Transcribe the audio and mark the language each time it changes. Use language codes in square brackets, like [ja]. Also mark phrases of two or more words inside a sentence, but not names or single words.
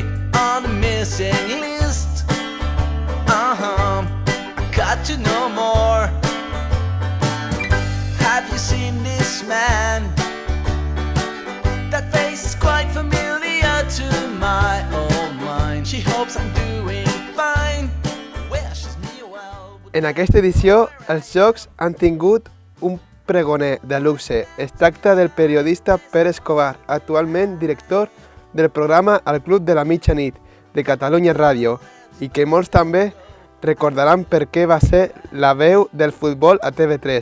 [en] On the missing list. Got to know more. Have you seen this man? That face is quite familiar to my old mind. She hopes I'm doing fine. Wishes me well. [ca] En aquesta edició, els Jocs han tingut un pregoner de luxe. Es tracta del periodista Pere Escobar, actualment director del programa El Club de la Mitjanit, de Catalunya Ràdio, i que molts també recordaran per què va ser la veu del futbol a TV3.